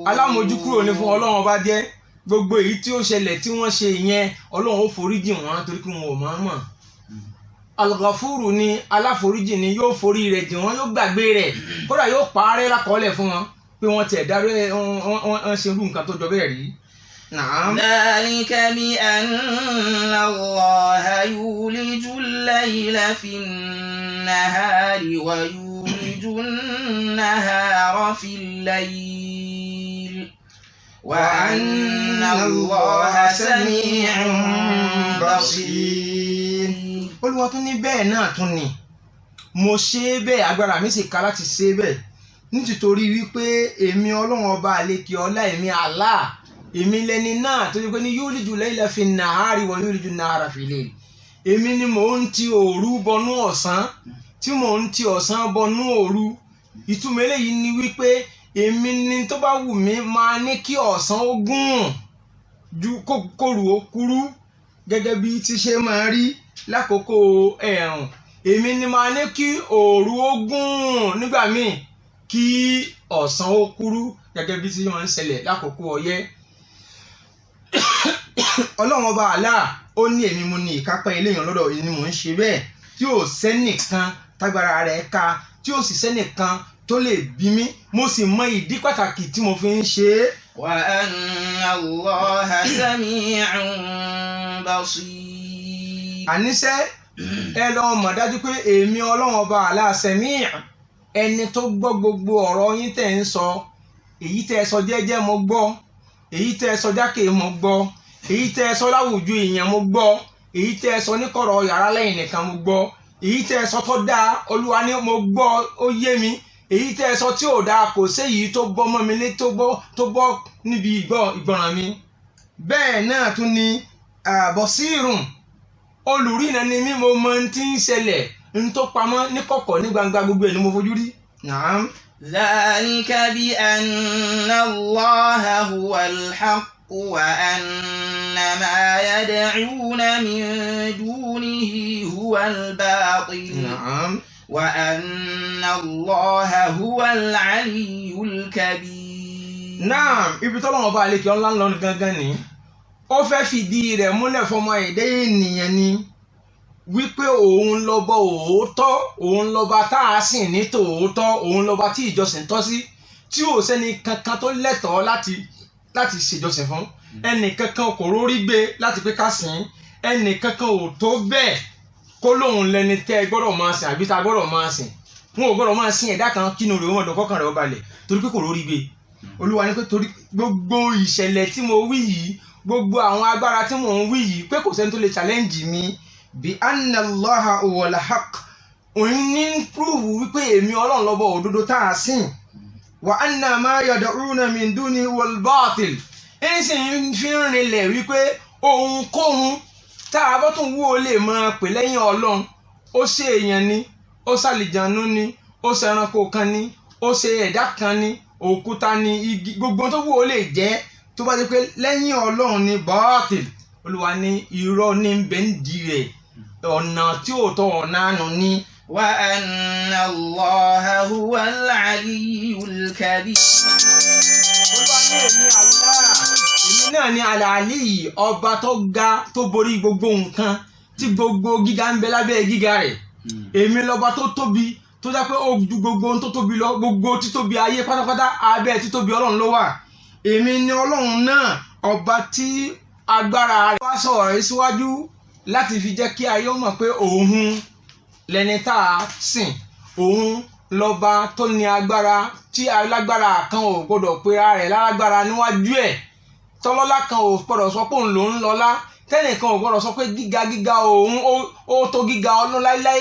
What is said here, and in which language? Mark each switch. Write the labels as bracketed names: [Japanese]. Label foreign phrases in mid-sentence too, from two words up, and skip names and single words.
[Yoruba] Alámójúkúrò ní fún Ọlọ́run bá jẹ́ gbogbo èyí tí ó ṣẹlẹ̀ tí wọ́n ṣe yẹn Ọlọ́run ó foríjì wọ́n torí pé wọn ò mọ̀. Al-Ghafuru ni aláforíjì ni yóò forí rẹ̀ jì wọ́n yóò gbàgbé rẹ̀ kódà yóò parẹ́ lákọọ́lẹ̀ fún wọn pé wọ́n tẹ̀ dárí wọ́n ṣe irú nǹkan tó jọ bẹ́ẹ̀ rí. [Arabic] ذلك بأن الله يولج الليل في النهار ويولج النهار في الليل وأن الله سميع بصير. [Yoruba] Olúwa tún ní bẹ́ẹ̀ náà tún ni mo ṣe é bẹ́ẹ̀ agbára mi sì ká láti ṣe é bẹ́ẹ̀ nítorí wípé èmi ọlọ́run ọba àlekè ọlá èmi Allah èmi lẹni náà tó yẹ pé ní [Arabic] يولج الليل في النهار ويولج النهار في الليل. [Yoruba] Èmi ni mò ń ti òru bọnú ọ̀sán tí mò ń ti ọ̀sán bọnú òru. Ìtumọ̀ eléyìí ni wípé èmi ni tó bá wù mí máa ní kí ọ̀sán ó gùn ju kóru ó kúrú gẹ́gẹ́ bí ti ṣe máa rí lákòókò ẹ̀rùn. Èmi ni máa ní kí òru ó gùn nígbà míì kí ọ̀sán ó kúrú gẹ́gẹ́ bí ti máa ń ṣẹlẹ̀ lákòókò ọyẹ́. Ọlọ́run ọba Allah ó ní èmi mo ní ìkápá eléyàn lọ́dọ̀ ni mò ń ṣe bẹ́ẹ̀ tí ò sẹ́nìkan tágbára rẹ̀ ká tí ò sì sẹ́nìkan tó lè bí mi mo sì mọ ìdí pàtàkì tí mo fi ń ṣe é. [Arabic] وأن الله سميع بصير. [Yoruba] Àníṣe ẹ lọ mọ̀ dájú pé èmi Ọlọ́run ọba Allah Sami' ẹni tó gbọ́ gbogbo ọ̀rọ̀ yín tẹ̀ ń sọ èyí tẹ́ ẹ sọ jẹ́jẹ́ mo gbọ́ èyí tẹ́ ẹ sọ jákè mo gbọ́ èyí tẹ́ ẹ sọ láwùjọ èèyàn mo gbọ́ èyí tẹ́ ẹ sọ níkọ̀rọ̀ yàrá lẹ́yìn nìkan mo gbọ́ èyí tẹ́ ẹ sọ tó dáa Olúwa ni mo gbọ́ ó yé mi èyí tẹ́ ẹ sọ tí ò dáa kò séyìí tó bọ́ mọ́ mi lé tó bọ́ níbi ìgbọràn mi. Bẹ́ẹ̀ náà tún ni Basirun olùrìnà ni mí mo mọ tí ń ṣẹlẹ̀ ń tó pamọ́ ní kọ̀kọ̀ ní gbangba gbogbo ẹ̀ ni mo fojú rí. [Arabic] Naam. ذلك بأن الله هو الحق وأن ما يدعون من دونه هو الباطل. Naam. وأن الله هو العلي الكبير. Naam, [Yoruba] ibi tọ́lọ́run ọba àlekè ọlá ńlọ gangan ni ó fẹ́ fìdí rẹ̀ múlẹ̀ fọmọ ẹ̀dá ènìyàn ni wípé òun lọ́ba òótọ́ òun lọ́ba tá a sìn ní tòótọ́ òun lọ́ba tí ìjọsìn tọ́ sí tí ò sẹ́ni kankan tó lẹ́tọ̀ọ́ láti ṣèjọsìn fún ẹnì kankan kò rórí gbé láti pé ká sìn ẹnì kankan ò tó bẹ́ẹ̀ kó lóun lẹni tẹ́ ẹ gbọ́dọ̀ máa sìn àbí tá a gbọ́dọ̀ máa sìn wọn ò gbọ́dọ̀ máa sìn ẹ̀dá kan kínú rẹ̀ wọ́n dùn kọ́kàn rẹ̀ ó balẹ̀ torí pé kò rórí gbé. Olúwa ní pé torí gbogbo ìṣẹ̀lẹ̀ tí mo wí yìí gbogbo àwọn agbára tí mò ń wí yìí pé kò sẹ́ni tó lè challenge mi bí [Arabic] أن الله هو الحق [Yoruba] òun ní prove wípé èmi Ọlọ́run lọ́ba òdodo tá a sìn [Arabic] وأن ما يدعون من دون والباطل [Yoruba] ẹni sì ń fi rinlẹ̀ wípé ohunkóhun tá a bá tún wú ó lè máa pè lẹ́yìn Ọlọ́run ó ṣe èèyàn ni ó ṣàlìjànú ni ó ṣe ẹranko kan ni ó ṣe ẹ̀dá kan ni òkúta ni igi gbogbo tó wú ó lè jẹ́ tó bá dé pé lẹ́yìn Ọlọ́run ni batil Olúwa ní irọ́ ní bẹ́ńdì rẹ̀ ọ̀nà tí ò tọ́ ọ̀nà àánú ni. [Arabic] وأن الله هو العلي الكبير. [Yoruba] Olúwa ní èmi Allah èmi náà ní al-Ali ọba tó ga tó borí gbogbo nǹkan tí gbogbo gíga ń bẹ lábẹ́ gíga rẹ̀ èmi lọ́ba tó tóbi tó dá pé ó ju gbogbo ohun tó tóbi lọ gbogbo títóbi ayé pátápátá abẹ́ títóbi Ọlọ́run ló wà èmi ni Ọlọ́run náà ọba tí agbára rẹ̀ wá sọ̀rọ̀ yìí síwájú láti fi jẹ́ kí ayé mọ̀ pé òun lẹni tá a sìn òun lọ́ba tó ní agbára tí alágbára kan ò gbọdọ̀ pera rẹ̀ lálágbára níwájú ẹ̀ tọ́lọ́lá kan ò gbọdọ̀ sọ pé òun lòún lọ́lá tẹ́nìkan ò gbọdọ̀ sọ pé gíga òun ó tó gíga Ọlọ́run láíláí.